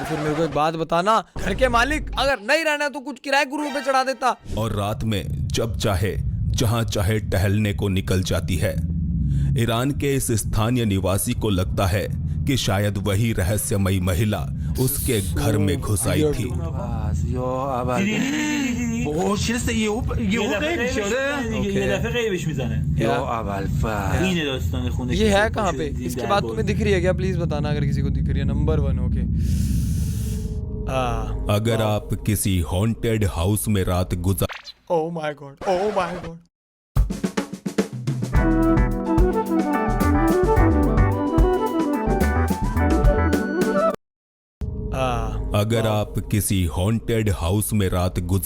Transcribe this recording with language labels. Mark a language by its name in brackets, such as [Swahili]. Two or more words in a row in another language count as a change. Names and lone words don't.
[Hindi] फिर मेरे को एक बात बताना, घर के मालिक अगर नहीं रहना तो कुछ किराए गुरु पे चढ़ा देता। और रात में जब चाहे जहां चाहे टहलने को निकल जाती है। ईरान के इस स्थानीय निवासी को लगता है कि शायद वही रहस्यमयी महिला उसके घर में घुस आई थी। [Persian] یا اول اوه چه یهو غیب شده یه دفعه غیبش میزنه یا اول فصل این داستان خونه [Hindi] ये है कहाँ पे? इसके बाद तुम्हें दिख रही है क्या? प्लीज बताना अगर किसी को दिख रही है। नंबर 1 ओके। अगर आप किसी [English] haunted house [Hindi] में रात गुजार [English] oh my god, oh my god. [Hindi] अगर आप किसी [English] haunted house [Hindi] में रात गुजार